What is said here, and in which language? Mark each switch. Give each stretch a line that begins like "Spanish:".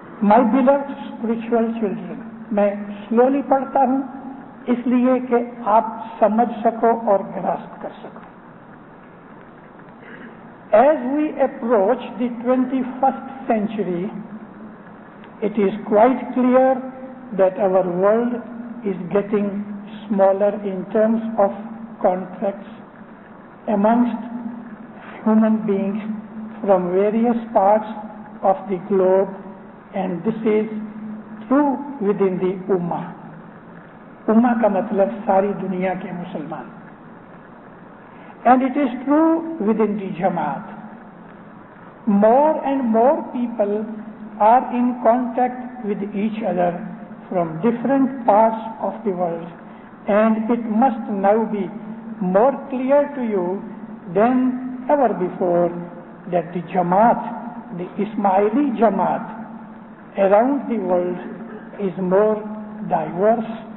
English: My beloved spiritual children.
Urdu: میں slowly پڑھتا ہوں اس لیے کہ آپ سمجھ سکو اور گراسپ کر سکو.
English: As we approach the 21st century, it is quite clear that our world is getting smaller in terms of contacts amongst human beings from various parts of the globe, and this is true within the Ummah.
Urdu: Ummah کا مطلب ساری دنیا کے مسلمان.
English: And it is true within the Jamaat. More and more people are in contact with each other from different parts of the world, and it must now be more clear to you than ever before that the Jamaat, the Ismaili Jamaat around the world is more diverse,